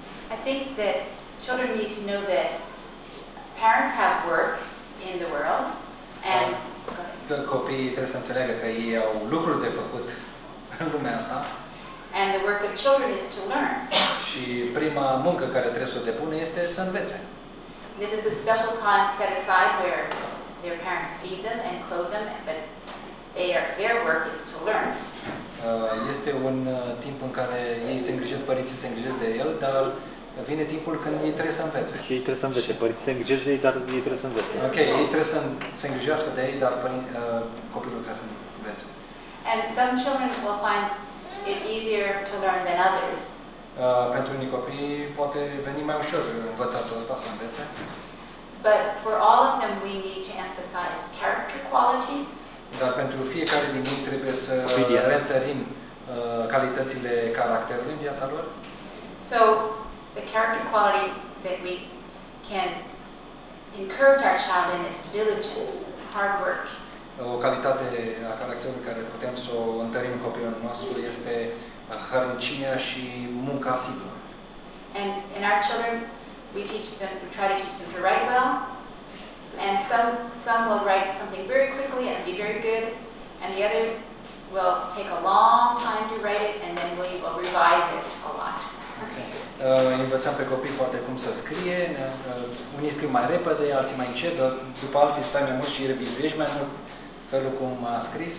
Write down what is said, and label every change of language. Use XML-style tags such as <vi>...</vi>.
<en>I think that children need to know that parents have work in the world and</en> <ro>că copiii trebuie să înțeleagă că ei au lucruri de făcut în lumea asta.</ro> <en>And the work of children is to learn.</en> <ro>Și prima muncă care trebuie să o depună este să învețe.</ro> <en>This is a special time set aside where their parents feed them and clothe them, but their work is to learn.</en> <ro>Este un timp în care ei se îngrijesc, părinții se îngrijesc de el, dar vine timpul când ei trebuie să învețe. Și ei trebuie să învețe. Părinții se îngrijesc de ei, dar ei trebuie să învețe. Ok, ei trebuie să se îngrijească de ei, dar copilul trebuie să învețe.</ro> <en>And some children will find it easier to learn than others.</en> <ro>Pentru unii copii poate veni mai ușor învățatul ăsta să învețe.</ro> <en>But for all of them we need to emphasize character qualities.</en> <ro>Dar pentru fiecare din ei trebuie să reîntărim calitățile caracterului în viața lor.</ro> <en>So the character quality that we can encourage our child in is diligence, hard work.</en> <ro>O calitate a caracterului care putem să o întărim în copilul nostru este hărnicia și munca asiduă.</ro> <en>And in our children we teach them, we try to teach them to write well. And some will write something very quickly and be very good, and the other will take a long time to write it and then we will revise it a lot. Okay.</en> <ro>Învățăm pe copii poate cum să scrie, unii scriu mai repede, alții mai încet, dar după alții stai mai mult și revizuiești mai mult felul cum a scris.</ro>